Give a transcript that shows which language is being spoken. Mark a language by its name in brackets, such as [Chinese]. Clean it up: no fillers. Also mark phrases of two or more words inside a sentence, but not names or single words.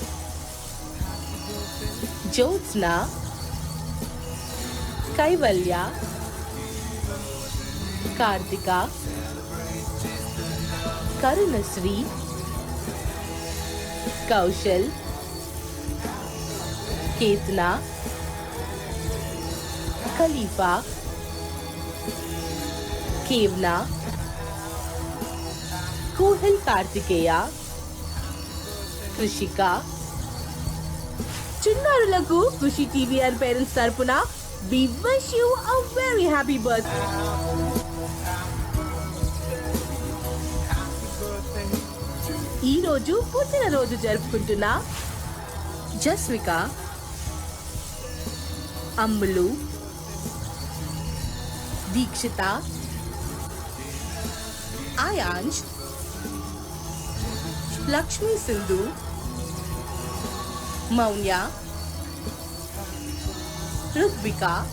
[Telugu] ज्योत्सना, कैवल्या, कार्तिका, करुणश्री, कौशल, केतना, खलीफा, केवना, कोहल कार्तिकेया, कृषिका. చిన్నారులకు ఖుషి టీవీఆర్ పేరెంట్స్ తరపున [English] we wish you a very happy birthday. [Telugu] ఈ రోజు పుట్టినరోజు జరుపుకుంటున్న జస్విక, అమ్ములు, దీక్షిత, ఆయాంష్, లక్ష్మీ సింధు, మౌన్య, రుత్విక,